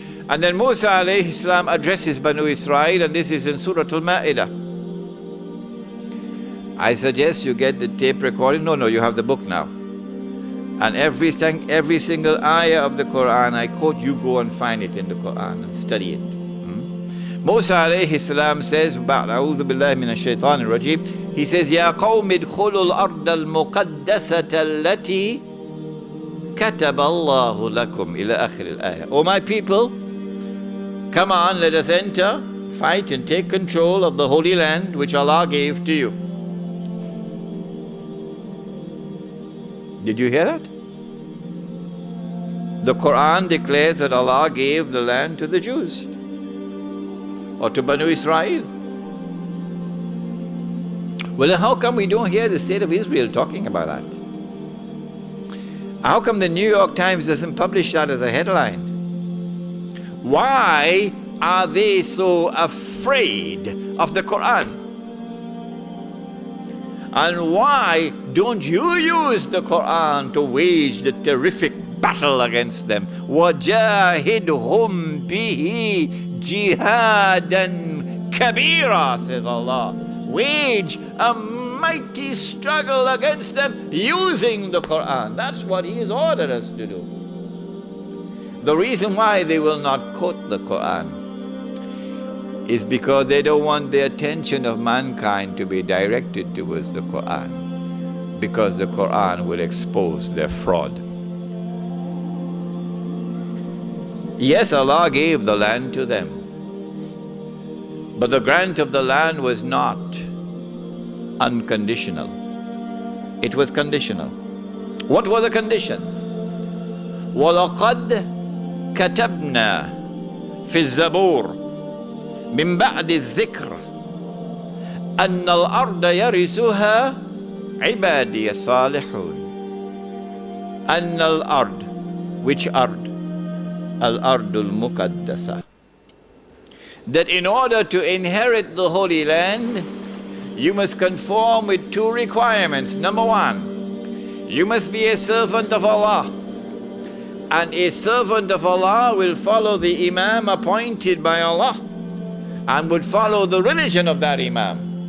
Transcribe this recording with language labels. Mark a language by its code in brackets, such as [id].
[en] And then Musa alayhi salam addresses Banu Israel, and this is in Surah Al-Ma'idah. I suggest you get the tape recording. No, you have the book now. And every single ayah of the Quran I quote, you go and find it in the Quran and study it. [ar] Musa alayhi salam says, أعوذ بالله من الشيطان الرجيم, [en] he says, [ar] يا قوم ادخلوا الأرض المقدسة التي كتب الله لكم إلى آخر الآية. [en] O my people, come on, let us enter, fight and take control of the Holy Land which Allah gave to you. Did you hear that? The Quran declares that Allah gave the land to the Jews or to Banu Israel. Well, then how come we don't hear the state of Israel talking about that? How come the New York Times doesn't publish that as a headline? Why are they so afraid of the Quran? And why don't you use the Quran to wage the terrific battle against them? [ar] وَجَاهِدْهُمْ بِهِ جِهَادًا كَبِيرًا, [en] says Allah. Wage a mighty struggle against them using the Quran. That's what He has ordered us to do. The reason why they will not quote the Quran is because they don't want the attention of mankind to be directed towards the Quran, because the Quran will expose their fraud. Yes, Allah gave the land to them, but the grant of the land was not unconditional. It was conditional. What were the conditions? [ar] وَلَقَدْ كَتَبْنَا فِي الزَّبُورِ من بعد الذكر أن الأرض يرثها عبادي الصالحون. أن الأرض, [en] which [ar] أرض? الأرض المقدسة. [en] That in order to inherit the Holy Land, you must conform with 2 requirements. Number 1, you must be a servant of Allah. And a servant of Allah will follow the Imam appointed by Allah and would follow the religion of that Imam.